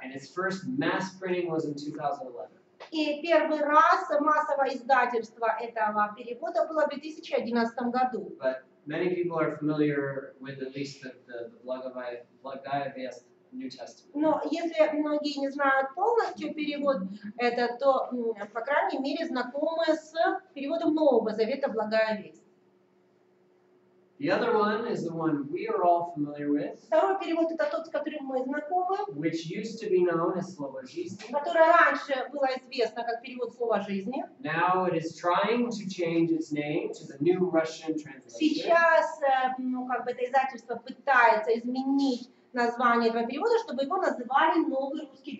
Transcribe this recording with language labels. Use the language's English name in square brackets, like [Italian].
[English] And its first mass printing was in 2011. [Russian] И первый раз массовое издательство этого перевода было в 2011 году. [English] But many people are familiar with at least the Благовест New Testament. [Russian] Но если многие не знают полностью перевод это, то, по крайней мере, знакомы с переводом Нового Завета «Благая весть». [English] The other one is the one we are all familiar with, [Russian] Второй перевод это тот, с которым мы знакомы, [English] which used to be known as Слово жизни. [Russian] который раньше было известно как перевод слова жизни. [English] Now it is trying to change its name to the new Russian translation. [Russian] Сейчас это издательство пытается изменить название этого перевода, чтобы его называли новый русский